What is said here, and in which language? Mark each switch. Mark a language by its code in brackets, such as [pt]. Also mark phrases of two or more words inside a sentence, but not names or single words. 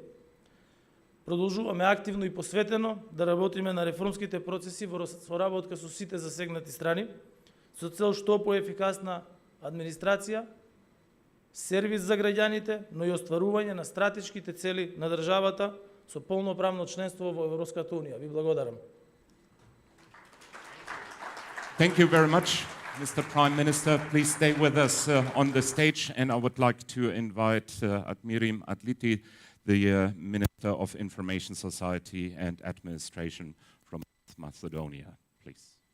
[mk] Продолжуваме активно и посветено да работиме на реформските процеси во соработка со сите засегнати страни, со цел што поефикасна администрација, сервис за граѓаните, но и остварување на стратешките цели на државата со полноправно членство во Европската Унија. Ви благодарам. [en] Thank you very much, Mr. Prime Minister. Please stay with us on the stage, and I would like to invite Admirim Adliti, the Minister of Information Society and Administration from Macedonia, please.